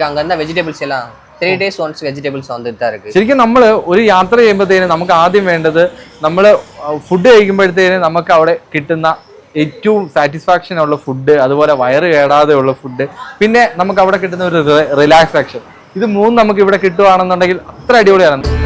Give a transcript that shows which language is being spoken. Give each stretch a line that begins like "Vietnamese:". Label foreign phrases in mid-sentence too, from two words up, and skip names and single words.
Tamil: அங்க இருந்தா வெஜிடபிள்ஸ் எல்லாம் 3
English: days once
Malayalam: വെജിറ്റബിൾസ് വന്നിട്ട്
Tamil: தான் இருக்கு.
Malayalam: ശരിക്കും നമ്മൾ ഒരു യാത്ര ചെയ്യുമ്പോഴത്തേനും നമുക്ക് ആദ്യം വേണ്ടത്, നമ്മൾ ഫുഡ് കഴിക്കുമ്പോഴത്തേനും നമുക്ക് അവിടെ കിട്ടുന്ന ഏറ്റവും സാറ്റിസ്ഫാക്ഷൻ ഉള്ള ഫുഡ്, അതുപോലെ വയറ് കേടാതെ ഉള്ള ഫുഡ്, പിന്നെ നമുക്ക് അവിടെ കിട്ടുന്ന ഒരു റിലാക്സാക്ഷൻ, ഇത് മൂന്നും നമുക്ക് ഇവിടെ കിട്ടുവാണെന്നുണ്ടെങ്കിൽ അത്ര അടിപൊളിയാണ്.